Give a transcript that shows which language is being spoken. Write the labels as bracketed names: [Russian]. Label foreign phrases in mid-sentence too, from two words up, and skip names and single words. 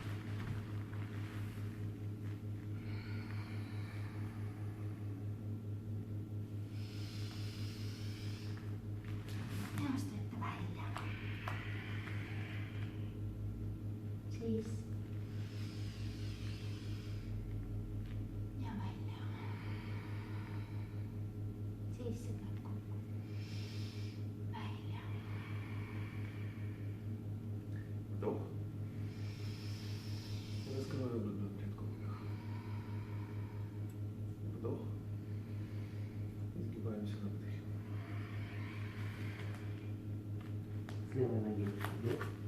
[Estonian] Siis ja välja. Siis see tuleb kokku. Välja. [Russian] Вдох. Раскрываю грудную клетку. Вдох. Изгибаемся на вдохе. С левой ноги вдох.